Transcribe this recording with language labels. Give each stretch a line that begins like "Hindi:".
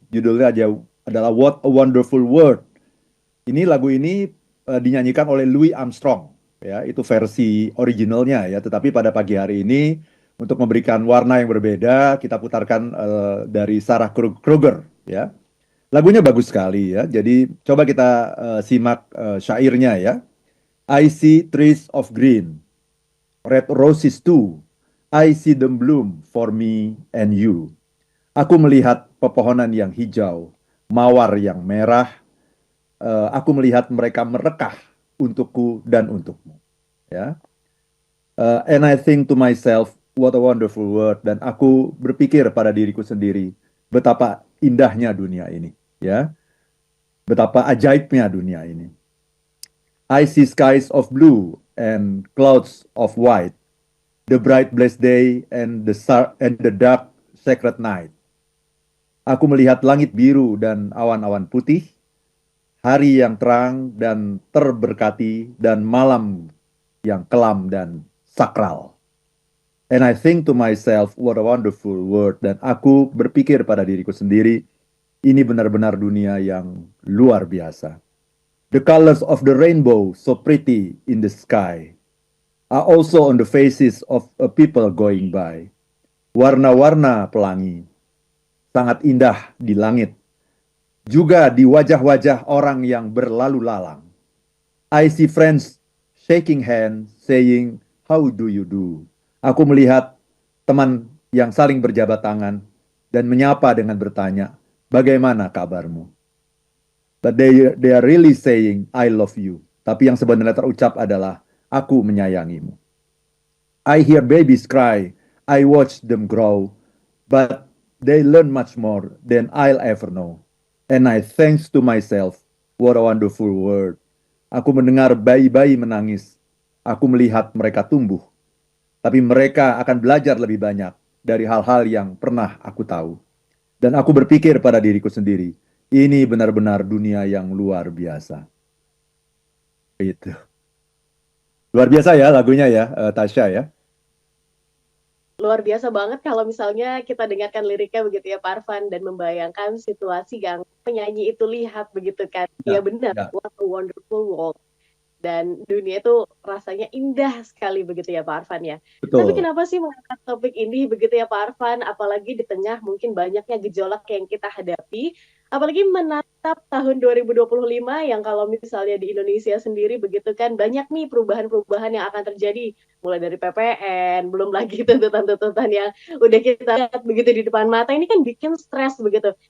Indonesian: Judulnya adalah What a Wonderful World. Lagu ini dinyanyikan oleh Louis Armstrong, ya, itu versi originalnya ya. Tetapi pada pagi hari ini untuk memberikan warna yang berbeda, kita putarkan dari Sarah Kruger, ya. Lagunya bagus sekali ya. Jadi coba kita simak syairnya ya.
English: I see trees of green, red roses too. I see them bloom for me and you.
Indonesian: Aku melihat pepohonan yang hijau, mawar yang merah. Aku melihat mereka merekah untukku dan untukmu. Ya.
English: And I think to myself, what a wonderful world.
Indonesian: Dan aku berpikir pada diriku sendiri, betapa indahnya dunia ini. Ya. Betapa ajaibnya dunia ini.
English: I see skies of blue and clouds of white, the bright blessed day and the dark sacred night.
Indonesian: Aku melihat langit biru dan awan-awan putih, hari yang terang dan terberkati, dan malam yang kelam dan sakral.
English: And I think to myself, what a wonderful world.
Indonesian: Dan aku berpikir pada diriku sendiri, ini benar-benar dunia yang luar biasa.
English: The colors of the rainbow, so pretty in the sky, are also on the faces of people going by.
Indonesian: Warna-warna pelangi, sangat indah di langit, juga di wajah-wajah orang yang berlalu lalang.
English: I see friends shaking hands, saying, how do you do?
Indonesian: Aku melihat teman yang saling berjabat tangan dan menyapa dengan bertanya, bagaimana kabarmu?
English: But they are really saying, I love you.
Indonesian: Tapi yang sebenarnya terucap adalah, aku menyayangimu.
English: I hear babies cry, I watch them grow, but they learn much more than I'll ever know. And I thanks to myself, what a wonderful world.
Indonesian: Aku mendengar bayi-bayi menangis. Aku melihat mereka tumbuh. Tapi mereka akan belajar lebih banyak dari hal-hal yang pernah aku tahu. Dan aku berpikir pada diriku sendiri, ini benar-benar dunia yang luar biasa. Itu. Luar biasa ya lagunya ya, Tasya ya. Luar biasa banget kalau misalnya kita dengarkan liriknya begitu ya Pak Arfan, dan membayangkan situasi yang penyanyi itu lihat begitu kan. Ya benar, what a wonderful world. Dan dunia itu rasanya indah sekali begitu ya Pak Arfan ya. Betul. Tapi kenapa sih mengangkat topik ini begitu ya Pak Arfan, apalagi di tengah mungkin banyaknya gejolak yang kita hadapi, apalagi menatap tahun 2025 yang kalau misalnya di Indonesia sendiri begitu kan banyak nih perubahan-perubahan yang akan terjadi, mulai dari PPN, belum lagi tuntutan-tuntutan yang udah kita lihat begitu di depan mata, ini kan bikin stres begitu.